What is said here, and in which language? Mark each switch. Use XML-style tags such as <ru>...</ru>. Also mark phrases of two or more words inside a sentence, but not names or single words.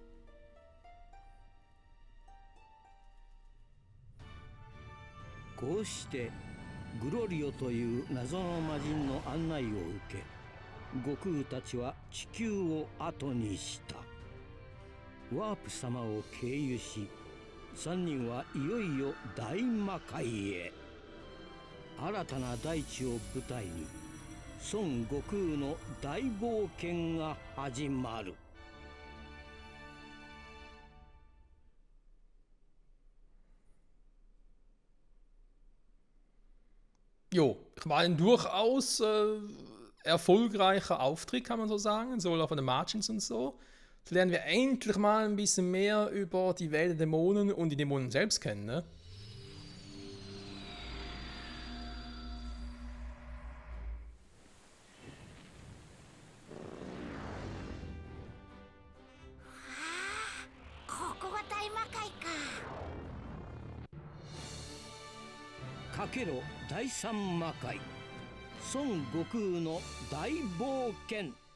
<ja>こうしてグロリオという謎の魔人の案内を受け、悟空たちは地球を後にした。ワープ様を経由し、3人はいよいよ大魔界へ。新たな大地を舞台に孫悟空の大冒険が始まる。</ja> <de>Jo, war ein durchaus erfolgreicher Auftritt, kann man so sagen, sowohl von den Margins und so. Jetzt lernen wir endlich mal ein bisschen mehr über die Welt der Dämonen und die Dämonen selbst kennen, ne?</de> <ja>Ah, かけろ第三魔界、孫悟空の大冒険。</ja>